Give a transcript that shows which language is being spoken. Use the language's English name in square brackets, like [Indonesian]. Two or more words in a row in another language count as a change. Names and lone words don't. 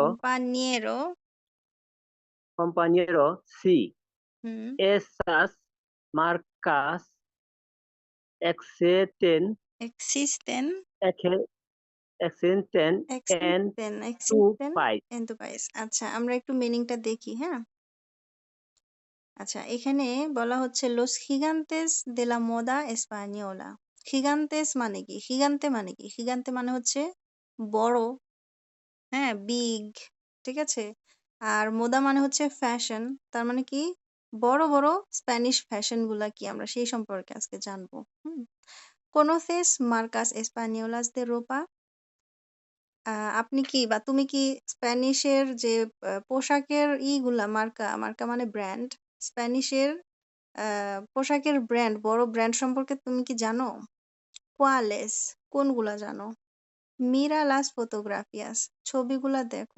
[Spanish] compañero, compañero, sí. [Bangla] হুম, [Spanish] Esas marcas existen, existen, ex- existen en tu existen país. en tu país। [Bangla] আচ্ছা, আমরা একটু মিনিংটা দেখি, হ্যাঁ? আচ্ছা, এখানে বলা হচ্ছে [Spanish] los gigantes de la moda española। [Bangla] gigantes মানে কি? gigante মানে কি? gigante মানে হচ্ছে বড়, হ্যাঁ, বিগ, ঠিক আছে? আর মোদা মানে হচ্ছে ফ্যাশন। তার মানে কি? বড় বড় স্প্যানিশ ফ্যাশন গুলা কি আমরা সেই সম্পর্কে আজকে জানবো। হুম। [Spanish] conoces marcas españolas de ropa? [Bangla] আপনি কি বা তুমি কি স্প্যানিশের যে পোশাকের ইগুলা মার্কা, মার্কা মানে ব্র্যান্ড, স্প্যানিশের পোশাকের ব্র্যান্ড, বড় ব্র্যান্ড সম্পর্কে তুমি কি জানো? কোয়ালেস, কোনগুলা জানো? [Spanish] mira las fotografías, [Bangla] ছবিগুলা দেখো।